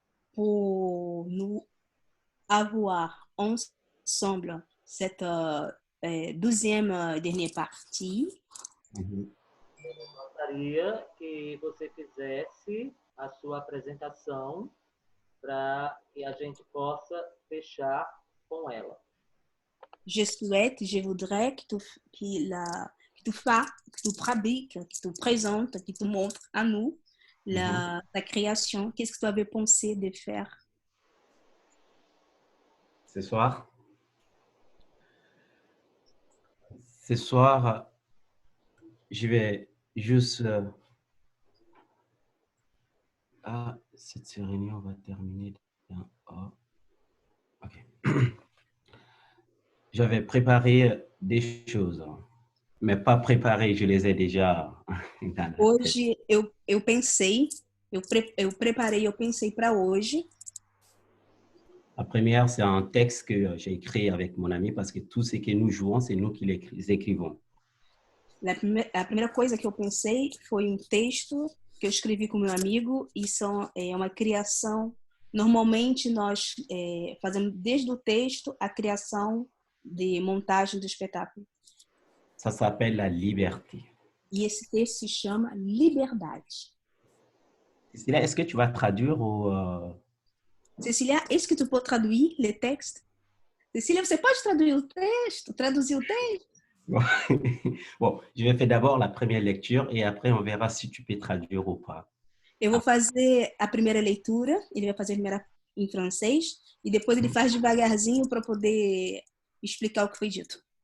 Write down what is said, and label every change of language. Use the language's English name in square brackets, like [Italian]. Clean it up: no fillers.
[French] pour nous avoir ensemble cette 12e dernière partie, [Portuguese] gostaria que você fizesse a sua apresentação para que a gente possa fechar com ela. [French] je voudrais que tu fabriques, que tu présentes, que tu montres à nous ta création. Qu'est-ce que tu avais pensé de faire Ce soir, je vais juste... cette réunion va terminer dans... OK. J'avais préparé des choses, mais pas préparé, je les ai déjà dans la tête. [Portuguese] Hoje eu pensei, eu preparei, eu pensei para hoje. [French] La première, c'est un texte que j'ai écrit avec mon ami parce que tout ce que nous jouons, c'est nous qui les écrivons. [Portuguese] A primeira coisa que eu pensei foi um texto que eu escrevi com meu amigo e é uma criação. Normalmente nós fazemos desde o texto a criação de montagem do espetáculo. [French] Ça s'appelle la liberté. [Portuguese] E esse texto se chama Liberdade. [French] Cécilia, est-ce que tu vas traduire ou... Cécilia, est-ce que tu peux traduire le texte? [Portuguese] Cécilia, você pode traduzir o texto? [French] Bon, je vais faire d'abord la première lecture et après on verra si tu peux traduire ou pas. [Portuguese] Eu vou fazer a primeira leitura, ele vai fazer a primeira em francês e depois ele faz devagarzinho para poder explicar o que foi dito.